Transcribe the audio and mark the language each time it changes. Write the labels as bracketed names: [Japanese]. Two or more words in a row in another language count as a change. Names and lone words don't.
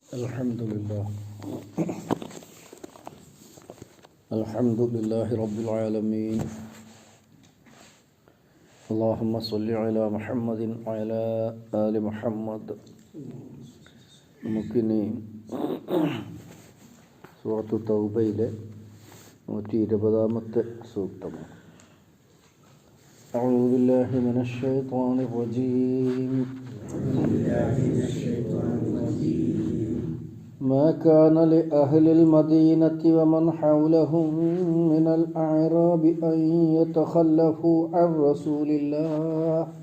[Arabic] الحمد لله رب العالمين. اللهم صل على محمد وعلى آل محمد. [Malayalam] നമുക്കിനി സൂറത്തു തൗബയിലെ 120-ാമത്തെ സൂക്തമാണ്. [Arabic] أعوذ بالله من الشيطان الرجيم. ما كان لأهل المدينة ومن حولهم من الأعراب أن يتخلفوا عن رسول الله